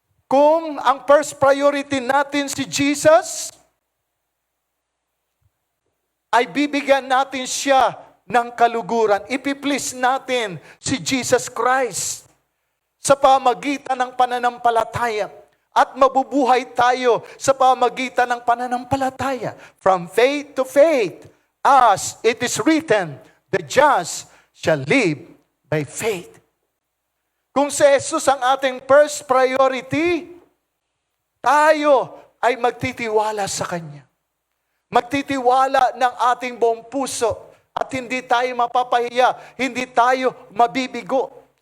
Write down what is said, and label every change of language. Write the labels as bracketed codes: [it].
[tl] Kung ang first priority natin si Jesus, ay bibigyan natin siya ng kaluguran. Ipiplease natin si Jesus Christ sa pamagitan ng pananampalataya. At mabubuhay tayo sa pamagitan ng pananampalataya. [en] From faith to faith, as it is written, the just shall live by faith. [tl] Kung si Jesus ang ating first priority, tayo ay magtitiwala sa Kanya. Magtitiwala ng ating buong puso at hindi tayo mapapahiya, hindi tayo mabibigo.